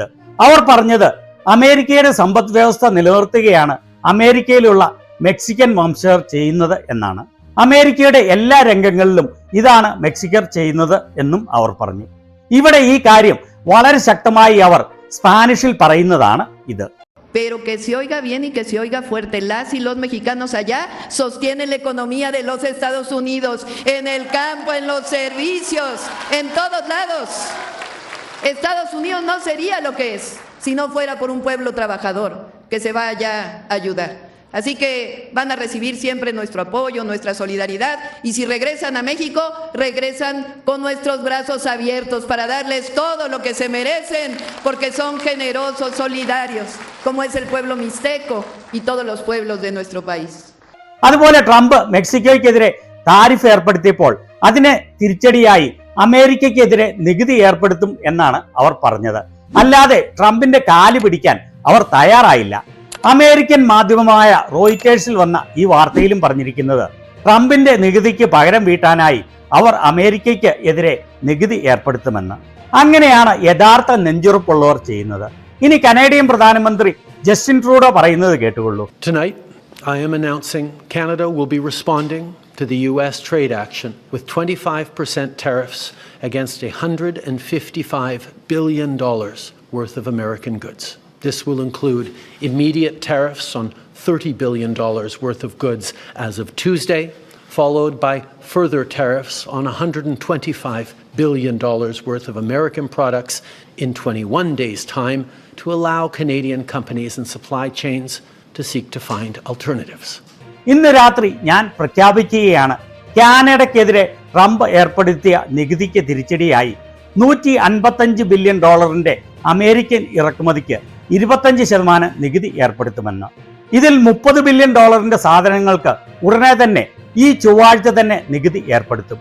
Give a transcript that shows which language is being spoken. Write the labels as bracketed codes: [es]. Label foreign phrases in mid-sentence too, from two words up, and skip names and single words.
[ml] അവർ പറഞ്ഞത് അമേരിക്കയുടെ സമ്പദ് വ്യവസ്ഥ നിലനിർത്തുകയാണ് അമേരിക്കയിലുള്ള മെക്സിക്കൻ വംശജർ ചെയ്യുന്നത് എന്നാണ്. അമേരിക്കയുടെ എല്ലാ രംഗങ്ങളിലും ഇതാണ് മെക്സിക്കർ ചെയ്യുന്നത് എന്നും അവർ പറഞ്ഞു. ഇവിടെ ഈ കാര്യം വളരെ ശക്തമായി അവർ സ്പാനിഷിൽ പറയുന്നതാണ് ഇത്. [es] Pero que se oiga bien y que se oiga fuerte, las y los mexicanos allá sostienen la economía de los Estados Unidos, en el campo, en los servicios, en todos lados. Estados Unidos no sería lo que es si no fuera por un pueblo trabajador que se va allá a ayudar. Así que van a recibir siempre nuestro apoyo, nuestra solidaridad, y si regresan a México, regresan con nuestros brazos abiertos para darles todo lo que se merecen, porque son generosos, solidarios, como es el pueblo mixteco y todos los pueblos de nuestro país. [ml] അതുപോലെ ട്രംപ് മെക്സിക്കോയ്ക്കെതിരെ താരിഫ് ഏർപ്പെടുത്തിയപ്പോൾ അതിനെ തിരിച്ചടിയായി അമേരിക്കയ്ക്കെതിരെ നികുതി ഏർപ്പെടുത്തും എന്നാണ് അവർ പറഞ്ഞത്. അല്ലാതെ ട്രംപിന്റെ കാല് പിടിക്കാൻ അവർ തയ്യാറായില്ല. അമേരിക്കൻ മാധ്യമമായ റോയിറ്റേഴ്സിൽ വന്ന ഈ വാർത്തയിലും പറഞ്ഞിരിക്കുന്നത് ട്രംപിന്റെ നികുതിക്ക് പകരം വീട്ടാനായി അവർ അമേരിക്കയ്ക്ക് എതിരെ നികുതി ഏർപ്പെടുത്തുമെന്ന്. അങ്ങനെയാണ് യഥാർത്ഥ നെഞ്ചുറപ്പുള്ളവർ ചെയ്യുന്നത്. ഇനി കനേഡിയൻ പ്രധാനമന്ത്രി ജസ്റ്റിൻ ട്രൂഡോ പറയുന്നത് കേട്ടുകൊള്ളൂ. [en] Tonight, I am announcing Canada will be responding to the US trade action with 25% tariffs against $155 billion worth of American goods. This will include immediate tariffs on $30 billion worth of goods as of Tuesday, followed by further tariffs on $125 billion worth of American products in 21 days' time to allow Canadian companies and supply chains to seek to find alternatives. [ml] ഇന്ന് രാത്രി ഞാൻ പ്രഖ്യാപിക്കുകയാണ്, കാനഡയ്ക്കെതിരെ ട്രംപ് ഏർപ്പെടുത്തിയ നികുതിക്ക് തിരിച്ചടിയായി $155 ബില്യൺ അമേരിക്കൻ ഇറക്കുമതിക്ക് 25% നികുതി ഏർപ്പെടുത്തുമെന്ന്. ഇതിൽ $30 ബില്യൺ സാധനങ്ങൾക്ക് ഉടനെ തന്നെ ഈ ചൊവ്വാഴ്ച തന്നെ നികുതി ഏർപ്പെടുത്തും.